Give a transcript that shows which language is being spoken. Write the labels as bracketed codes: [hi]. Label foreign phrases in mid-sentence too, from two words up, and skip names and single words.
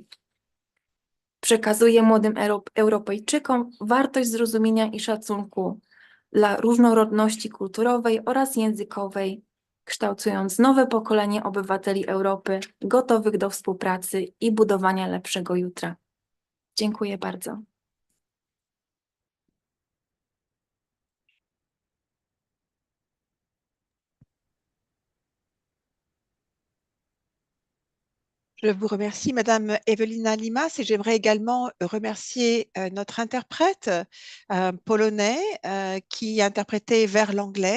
[pl] Przekazuje młodym Europejczykom wartość zrozumienia i szacunku dla różnorodności kulturowej oraz językowej, kształtując nowe pokolenie obywateli Europy gotowych do współpracy i budowania lepszego jutra. Dziękuję bardzo. [fr] Je vous remercie, Madame Ewelina Limas, et j'aimerais également remercier notre interprète polonais qui interprétait vers l'anglais.